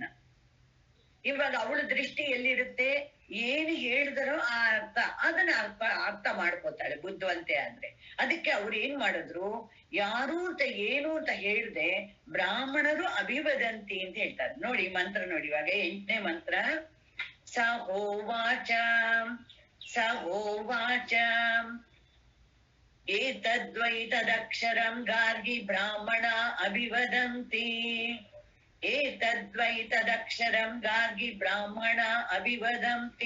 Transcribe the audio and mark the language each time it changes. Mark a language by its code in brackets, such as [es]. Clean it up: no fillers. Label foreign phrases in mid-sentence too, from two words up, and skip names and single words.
[kn] ಇವಾಗ ಅವಳ ದೃಷ್ಟಿ ಎಲ್ಲಿರುತ್ತೆ, ಏನು ಹೇಳಿದರೋ ಆ ಅರ್ಥ, ಅದನ್ನ ಅರ್ಥ ಮಾಡ್ಕೋತಾಳೆ ಬುದ್ಧಿವಂತೆ ಆದ್ರೆ. ಅದಕ್ಕೆ ಅವ್ರು ಏನ್ ಮಾಡಿದ್ರು, ಯಾರು ಅಂತ ಏನು ಅಂತ ಹೇಳ್ದೆ ಬ್ರಾಹ್ಮಣರು ಅಭಿವದಂತಿ ಅಂತ ಹೇಳ್ತಾರೆ. ನೋಡಿ ಮಂತ್ರ ನೋಡಿ, ಇವಾಗ 8ನೇ ಮಂತ್ರ. [sa] ಸಹೋವಾಚ ಏತದ್ವೈತದಕ್ಷರಂ ಗಾರ್ಗಿ ಬ್ರಾಹ್ಮಣ ಅಭಿವದಂತಿ. ಏತದ್ವೈತದಕ್ಷರಂ ಗಾರ್ಗಿ ಬ್ರಾಹ್ಮಣ ಅಭಿವದಂತಿ.